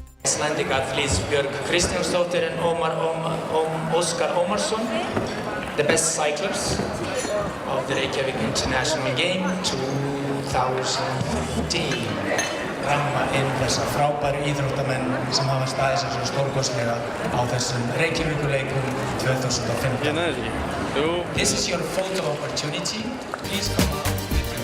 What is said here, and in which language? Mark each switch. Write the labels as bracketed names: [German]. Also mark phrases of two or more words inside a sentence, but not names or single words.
[English] Icelandic athletes Björg Kristjánsdóttir and Óskar Ómarsson, the best cyclers of the Reykjavík International Game 2015. [Icelandic] Ramma inn þessa frábæru íþróttamenn sem hafa staðið sér svo stórkostlega á þessum Reykjavíkurleikum 2015. [English] This is your photo opportunity. Please come out.